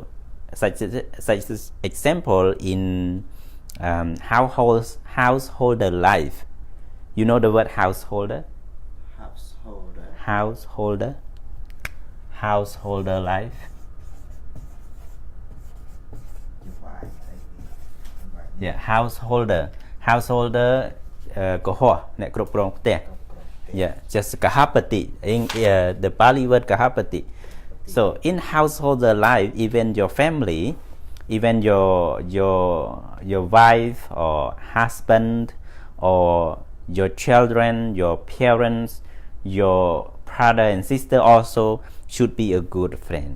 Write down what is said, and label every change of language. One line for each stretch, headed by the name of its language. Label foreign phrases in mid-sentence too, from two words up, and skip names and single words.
English: Such example in householder life. You know the word householder? Householder life. Yeah, householder
Vietnamese: có nè
Khmer: គ្រប់គ្រងផ្ទះ
English: yeah, just kahapati in the Pali word kahapati. So in householder life, even your family, even your wife or husband or your children, your parents, your brother and sister also should be a good friend.